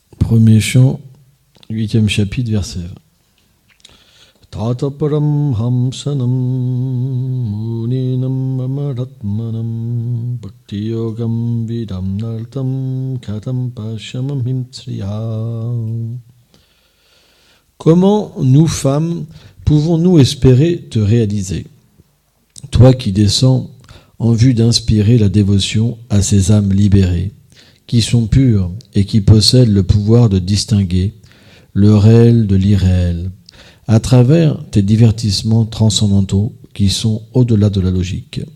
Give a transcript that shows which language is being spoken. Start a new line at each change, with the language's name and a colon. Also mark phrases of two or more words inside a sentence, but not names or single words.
French: Premier chant, 8e chapitre, verset 20.
Sanskrit: Tata Paramhamsanam Muninam Amaratmanam Bhakti Yogam Vidam Naltam Katam Pashamam Himtriya.
French: Comment, nous femmes, pouvons-nous espérer te réaliser, toi qui descends en vue d'inspirer la dévotion à ces âmes libérées, qui sont pures et qui possèdent le pouvoir de distinguer le réel de l'irréel, à travers tes divertissements transcendantaux qui sont au-delà de la logique.